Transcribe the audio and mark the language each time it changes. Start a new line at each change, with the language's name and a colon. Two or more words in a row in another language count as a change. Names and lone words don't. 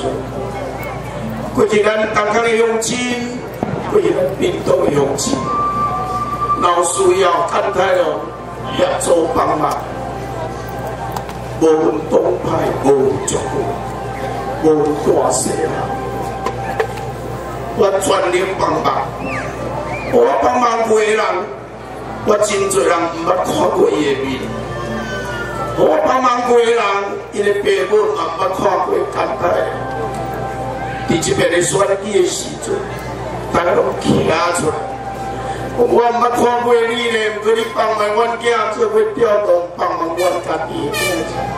Min Nan Chinese: 过去咱东港的黄金，过去咱屏东的黄金，若需要简太郎协助帮忙，无分党派，无分族群，无分大小人，我全力帮忙。我帮忙过人。我真侪人毋捌看过伊的面，我帮忙过人，伊的爸母嘛毋捌看过简太郎。伫这边的选举的时阵，大家拢徛出来， 我捌看过你咧，毋过你帮忙阮囝做伙调动，帮忙阮家己的囝。